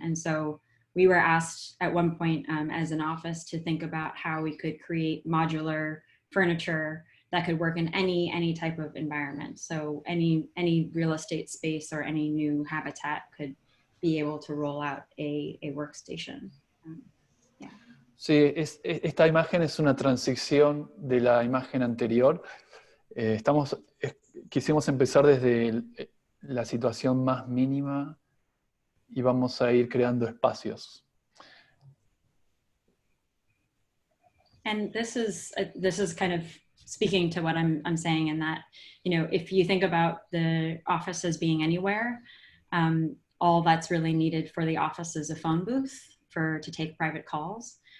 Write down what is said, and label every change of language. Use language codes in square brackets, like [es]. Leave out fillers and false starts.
[en] And so we were asked at one point as an office to think about how we could create modular furniture that could work in any type of environment. So any real estate space or any new habitat could be able to roll out a workstation. Yeah. [es] Sí, esta imagen es una transición de la imagen anterior. Estamos quisimos empezar desde la situación más mínima y vamos a ir creando espacios. [en] And this is kind of speaking to what I'm saying, in that, if you think about the office as being anywhere, all that's really needed for the office is a phone booth to take private calls.